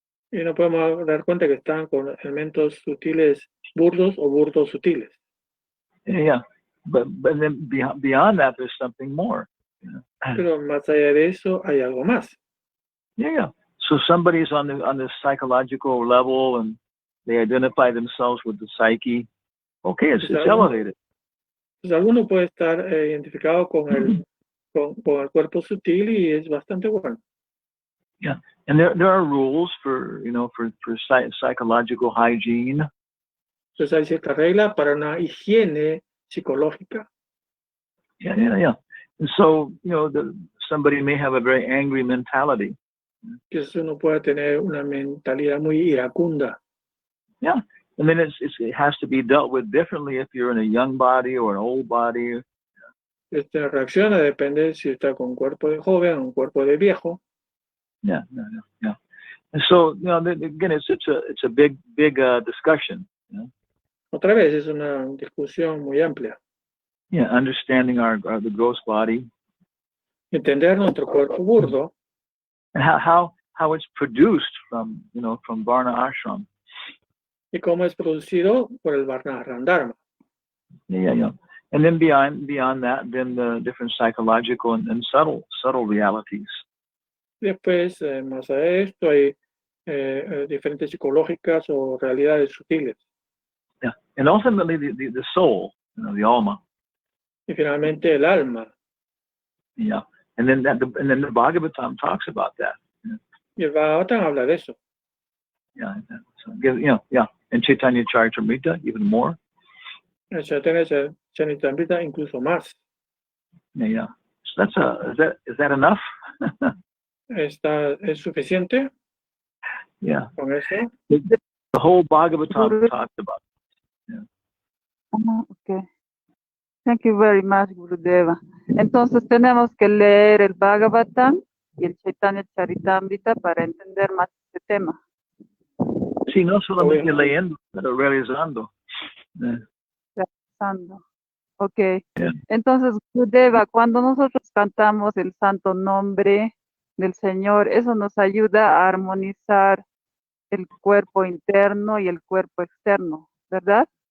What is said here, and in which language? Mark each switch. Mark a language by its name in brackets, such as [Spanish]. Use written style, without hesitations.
[Spanish] Y no podemos dar cuenta que están con elementos sutiles burdos o burdos sutiles. [English] Yeah, but then beyond that, there's something more. [Spanish] Pero más allá de eso hay algo más. [English] Yeah. So somebody's on the psychological level and they identify themselves with the psyche. Okay, it's [Spanish] Pues [English] elevated. [Spanish] pues alguno puede estar identificado con el cuerpo sutil y es bastante bueno. [English] Yeah, and there are rules for psychological hygiene. [Spanish] Entonces hay cierta regla para una higiene psicológica. [English] Yeah. And so somebody may have a very angry mentality. [Spanish] Que uno puede tener una mentalidad muy iracunda. [English] Yeah, and then it has to be dealt with differently if you're in a young body or an old body. [Spanish] Reacciona, depende si está con un cuerpo de joven o un cuerpo de viejo. [English] Yeah. And so, again, it's a big discussion. [Spanish] Otra vez, es una discusión muy amplia. [English] Yeah, understanding the gross body. [Spanish] Entender nuestro cuerpo burdo. [English] And how it's produced from Varna Ashram. [Spanish] Y cómo es producido por el Varna Dharma. [English] Yeah. And then beyond that, then the different psychological and subtle realities. [Spanish] Después, más a esto, hay diferentes psicológicas o realidades sutiles. [English] Yeah, and ultimately the soul, the alma. [Spanish] Y finalmente el alma. [English] Yeah, and then the Bhagavatam talks about that. [Spanish] Y el Bhagavatam habla de eso. [English] Yeah, and Chaitanya Charitamrita even more. [Spanish] El Chaitanya Charitamrita incluso más. [English] Yeah. So is that enough? [Spanish] ¿Es suficiente? [English] Yeah. [Spanish] Con eso. [English] The whole Bhagavatam talks about it. Yeah. Okay. Thank you very much, Gurudeva. [Spanish] Entonces tenemos que leer el Bhagavatam y el Chaitanya Charitamrita para entender más este tema. Sí, no solamente leyendo, pero realizando. Realizando. Ok. [English] Yeah. [Spanish] Entonces, Gurudeva, cuando nosotros cantamos el santo nombre del Señor, eso nos ayuda a armonizar el cuerpo interno y el cuerpo externo, ¿verdad?